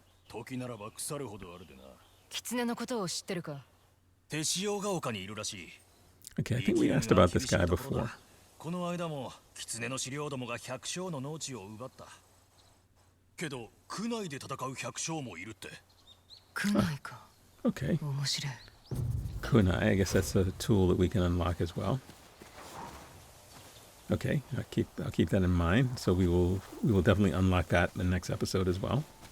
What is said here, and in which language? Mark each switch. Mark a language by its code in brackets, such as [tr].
[ja] 時ならば腐るほどあるでな。狐のことを知ってるか？手塩が丘にいるらしい。 [en] Okay, I think we asked about this guy before. [ja] この間も狐の狩猟どもが百姓の農地を奪った。けど区内で戦う百姓もいるって。区内か。 [en] Okay. Kunai, I guess that's a tool that we can unlock as well. Okay, I'll keep that in mind. So we will definitely unlock that in the next episode as well.